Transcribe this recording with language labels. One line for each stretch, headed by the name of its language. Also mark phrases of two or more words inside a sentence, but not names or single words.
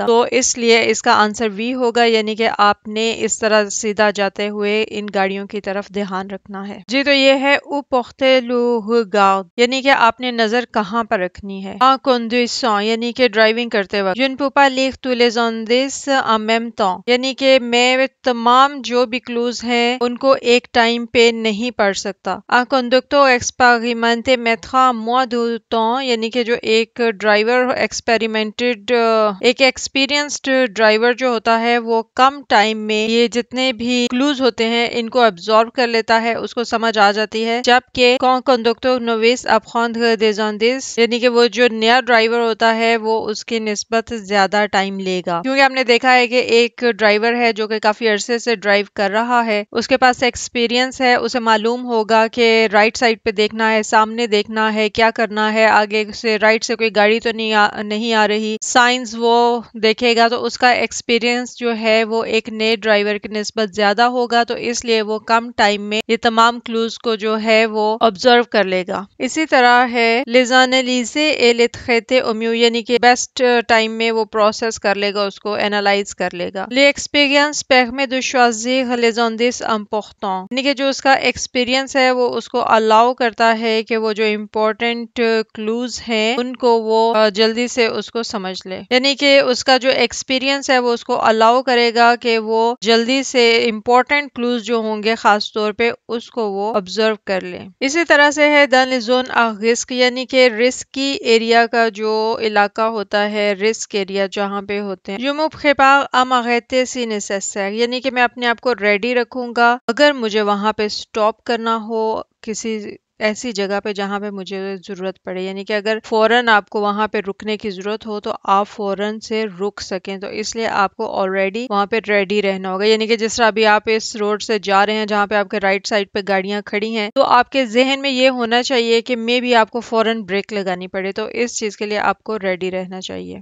Urdu: تو اس لیے اس کا آنسر وی ہوگا، یعنی کہ آپ نے اس طرح سیدھا جاتے ہوئے ان گاڑیوں کی طرف دھیان رکھنا ہے۔ جی، تو یہ ہے او
French: porter le regard،
Urdu: یعنی کہ آپ نے نظر کہاں پر رکھنی ہے۔
French: en conduisant،
Urdu: یعنی کہ ڈرائیونگ کرتے وقت۔
French: je ne peux pas lire tous les indices en même temps،
Urdu: یعنی کہ میں تمام جو بھی کلوز ہیں ان کو ایک ٹائم پہ نہیں پڑھ سکتا۔
French: un conducteur expérimenté mettra moins de temps،
Urdu: یعنی کہ جو ایک ڈرائیور ایک ایکسپیرینسڈ ڈرائیور جو ہوتا ہے وہ کم ٹائم میں یہ جتنے بھی کلوز ہوتے ہیں ان کو ابزارو کر لیتا ہے، اس کو سمجھ آ جاتی ہے، جبکہ
French: quand conducteur novice apprendre des indices،
Urdu: یعنی کہ وہ جو نیا ڈرائیور ہوتا ہے وہ اس کی نسبت زیادہ ٹائم لے گا، کیونکہ ہم نے دیکھا ہے کہ ایک ڈرائیور ہے جو کہ کافی عرصے سے ڈرائیو کر رہا ہے، اس کے پاس ایکسپیرینس ہے، اسے معلوم ہوگا کہ رائٹ سائڈ پہ دیکھنا ہے، سامنے دیکھنا ہے، کیا کرنا ہے، آگے سے رائٹ سے کوئی گاڑی تو نہیں آ رہی، سائنز وہ دیکھے گا، تو اس کا ایکسپیرینس جو ہے وہ ایک نئے ڈرائیور کی نسبت زیادہ ہوگا، تو اس لیے وہ کم ٹائم میں یہ تمام کلوز کو جو ہے وہ آبزرو کر لے گا۔ اسی طرح ہے
French: les analyser et les traiter au mieux،
Urdu: یعنی کہ بیسٹ ٹائم میں وہ پروسیس کر لے گا، اس کو اینالائز کر لے گا۔
French: l'expérience permet de choisir les indices importants،
Urdu: یعنی کہ جو اس کا ایکسپیرینس ہے وہ اس کو الاؤ کرتا ہے کہ وہ جو امپورٹنٹ کلوز ہیں ان کو وہ جلدی سے اس کو سمجھ لے، یعنی کہ اس کا جو ایکسپیرینس ہے وہ اس کو الاؤ کرے گا کہ وہ جلدی سے امپورٹنٹ کلوز جو ہوں گے خاص طور پہ اس کو وہ آبزرو کر لے۔ اسی طرح سے ہے
French: dans les zones à risque،
Urdu: یعنی کہ رسک کی ایریا کا جو علاقہ ہوتا ہے، رسک ایریا جہاں پہ ہوتے ہیں۔
French: je me prépare à m'arrêter si nécessaire،
Urdu: یعنی کہ میں اپنے آپ کو ریڈی رکھوں گا اگر مجھے وہاں پہ سٹاپ کرنا ہو کسی ایسی جگہ پہ جہاں پہ مجھے ضرورت پڑے، یعنی کہ اگر فوراً آپ کو وہاں پہ رکنے کی ضرورت ہو تو آپ فوراً سے رک سکیں، تو اس لیے آپ کو آلریڈی وہاں پہ ریڈی رہنا ہوگا، یعنی کہ جس طرح ابھی آپ اس روڈ سے جا رہے ہیں جہاں پہ آپ کے رائٹ سائڈ پہ گاڑیاں کھڑی ہیں، تو آپ کے ذہن میں یہ ہونا چاہیے کہ میں بھی آپ کو فوراً بریک لگانی پڑے، تو اس چیز کے لیے آپ کو ریڈی رہنا چاہیے۔